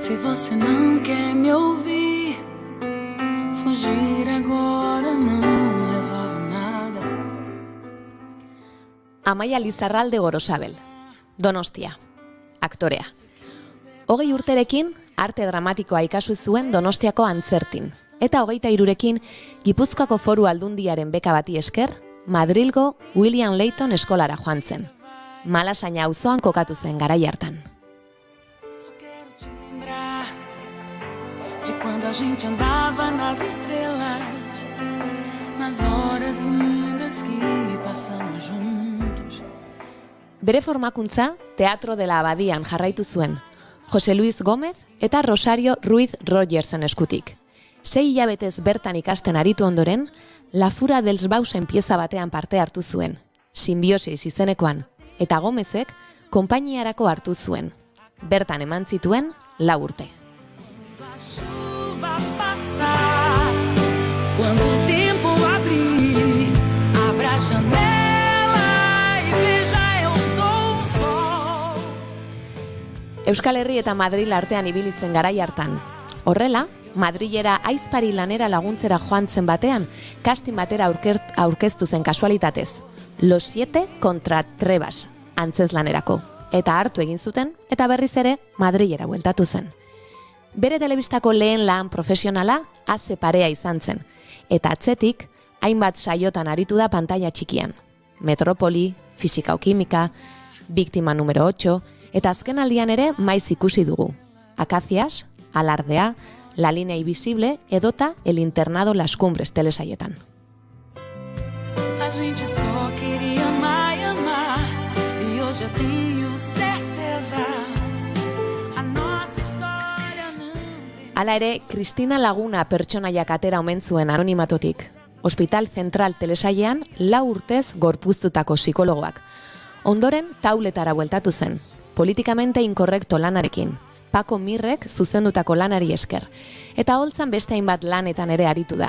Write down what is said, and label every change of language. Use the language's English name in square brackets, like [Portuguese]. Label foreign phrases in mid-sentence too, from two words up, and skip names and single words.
[Portuguese] você não quer me ouvir. Fugir agora não resolve nada. [Basque] Amaia Lizarralde Gorosabel, Donostia, aktorea. 20 urterekin arte dramatikoa ikasi zuen Donostiako Antzertin, eta 23rekin Gipuzkoako Foru Aldundiaren beka bati esker, Madrilgo William Layton eskolara joan zen. Malasaina auzoan kokatu zen garai hartan. [Portuguese] De quando a gente andava nas estrelas, nas horas lindas que passamos juntos. [Basque] Bere formakuntza Teatro de la Abadian jarraitu zuen, Jose Luis Gómez eta Rosario Ruiz Rogersen eskutik. 6 hilabetez bertan ikasten aritu ondoren, La Fura dels Bausen pieza batean parte hartu zuen, Simbiosis izenekoan, eta Gómezek konpainiarako hartu zuen. Bertan eman zituen 4 urte. [Portuguese] Quando o tempo abrir, abra a janela e veja eu sou o sol. [Basque] Euskal Herri eta Madril artean ibili zen garai hartan. Horrela, Madrilera aizpari lanera laguntzera joan zen batean, casting batera aurkeztu zen kasualitatez. Los 7 contra Trebas, antzezlanerako. Eta hartu egin zuten, eta berriz ere Madrilera bueltatu zen. Bere telebistako lehen lan profesionala Aze Parea izan zen, eta atzetik hainbat saiotan aritu da pantaila txikian. Metropoli, Fisika o Kimika, Biktima número 8, eta azken aldian ere maiz ikusi dugu. Akazias, Alardea, La Línea Invisible edota El Internado Las Cumbres telesaietan. [Portuguese] A gente só queria amar e amar, e hoje eu tenho certeza. A nossa história não. [Basque] Hala ere, Cristina Laguna pertsonaiak atera omen zuen anonimatotik. Hospital Zentral telesailean 4 urtez gorpuztutako psikologoak. Ondoren tauletara bueltatu zen, politikamente inkorrekto lanarekin. Paco Mirrek zuzendutako lanari esker. Eta holtzan beste hainbat lanetan ere aritu da.